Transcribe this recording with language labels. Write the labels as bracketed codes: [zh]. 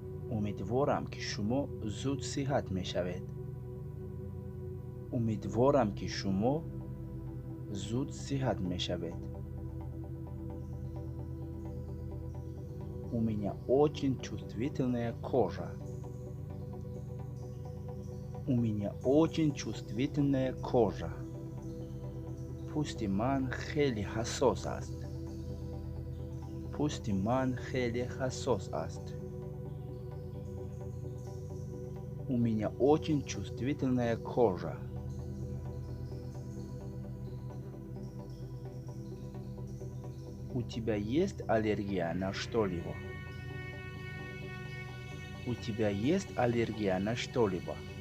[tg] Умедворам ки шумо зуд сиҳат мешавед. Умедворам ки шумо зуд сиҳат мешавед. [ru] У меня очень чувствительная кожа. У меня очень чувствительная кожа. [tg] Пусти ман хеле ҳассос аст. Пусти ман хеле ҳассос аст. [ru] У меня очень чувствительная кожа. У тебя есть аллергия на что-либо? У тебя есть аллергия на что-либо?